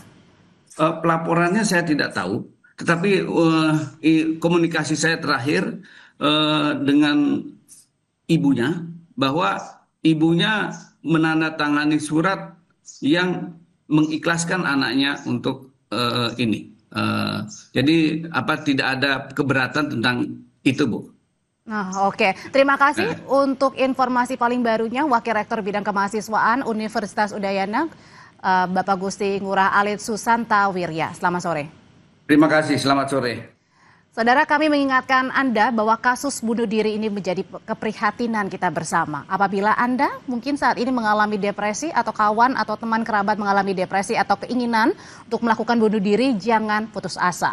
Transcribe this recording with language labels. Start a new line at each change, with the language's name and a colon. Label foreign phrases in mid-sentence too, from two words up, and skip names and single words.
Indonesian: Pelaporannya saya tidak tahu. Tetapi komunikasi saya terakhir dengan ibunya, bahwa ibunya menandatangani surat yang mengikhlaskan anaknya untuk ini. Jadi tidak ada keberatan tentang itu, Bu. Nah, oke. Terima kasih untuk informasi paling barunya Wakil Rektor Bidang Kemahasiswaan Universitas Udayana, Bapak Gusti Ngurah Alit Susanta Wirya. Selamat sore. Terima kasih, selamat sore. Saudara, kami mengingatkan Anda bahwa kasus bunuh diri ini menjadi keprihatinan kita bersama. Apabila Anda mungkin saat ini mengalami depresi, atau kawan atau teman kerabat mengalami depresi atau keinginan untuk melakukan bunuh diri, jangan putus asa.